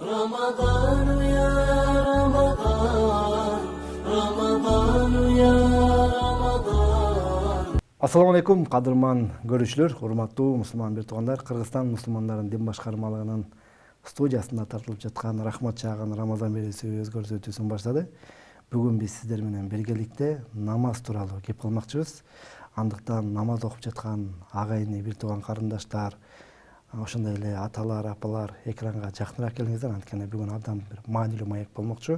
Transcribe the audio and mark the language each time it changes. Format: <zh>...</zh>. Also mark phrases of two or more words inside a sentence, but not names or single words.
<ar>رمضان يا رمضان رمضان يا رمضان. السلام عليكم,</ar> <ky>кадырман көрүүчүлөр, урматтуу мусулман бир туугандар. Кыргызстан мусулмандарын дин башкармалыгынын студиясында тартылып жаткан Рахмат чаагын Рамазан берүүсүбүз көрсөтүүсүн баштады. Бүгүн биз сиздер менен биргеликте намаз тууралуу кеп кылмакчыбыз. Андыктан намаз окуп жаткан агайыны, бир тууган карындаштар, ошондой эле аталар, апалар экранга жакыныраак келиңиздер, анткени бүгүн абдан бир маанилүү маек болмокчу.</ky>